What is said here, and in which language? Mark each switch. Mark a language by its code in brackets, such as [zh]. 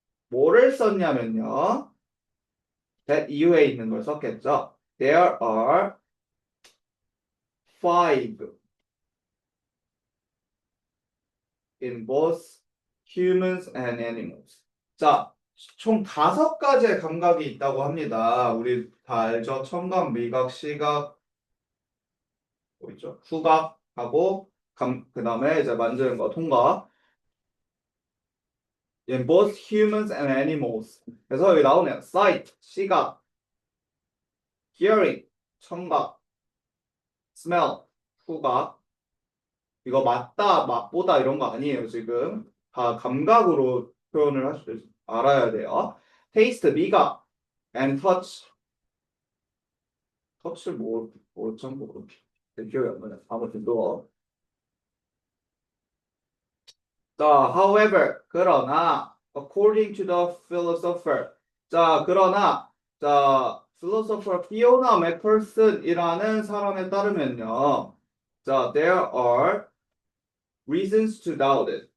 [ko] 뭐를 썼냐면요. that 이후에 있는 걸 썼겠죠. [en] There are five in both humans and animals. [ko] 자, 총 5가지의 감각이 있다고 합니다. 우리 다 알죠? 청각, 미각, 시각, 뭐 있죠? 후각하고 그 다음에 이제 만지는 거, 통각. [en] In both humans and animals. [ko] 그래서 여기 나오네요. sight, 시각, hearing, 청각, smell, 후각. 이거 맞다, 맛보다 이런 거 아니에요, 지금. 다 감각으로 표현을 알아야 돼요. [en] taste, 미각, and touch. [ko] 터치 참 기억이 안 나네. 아무튼 또. [en] 자, however, 그러나, according to the philosopher. [ko] 자, 그러나, 자, philosopher 피오나 맥펄슨이라는 사람에 따르면요. [en] 자, there are reasons to doubt it.